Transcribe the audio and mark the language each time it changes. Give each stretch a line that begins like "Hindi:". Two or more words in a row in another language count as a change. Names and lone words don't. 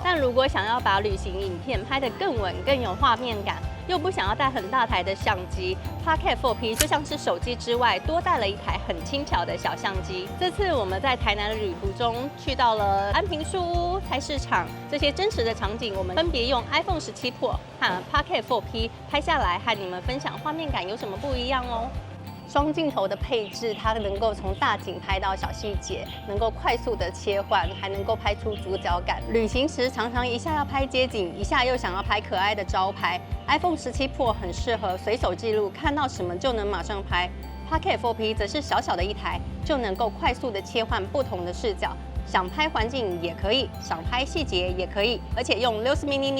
Chinese: 但如果想要把旅行影片拍得更穩、更有畫面感，又不想要帶很大台的相機 ，Pocket 4P 就像是手機之外多帶了一台很輕巧的小相機。這次我們在台南的旅途中，去到了安平樹屋、菜市场這些真實的場景，我們分別用 iPhone 17 Pro 和 Pocket 4P 拍下來，和你們分享畫面感有什麼不一樣哦。雙鏡頭的配置，它能夠從大景拍到小細節，能夠快速的切換，還能夠拍出主角感。旅行時常常一下要拍街景，一下又想要拍可愛的招牌。iPhone 17 Pro 很適合隨手記錄，看到什麼就能馬上拍。Pocket 4P 則是小小的一台，就能夠快速的切換不同的視角，想拍環境也可以，想拍細節也可以，而且用60mm。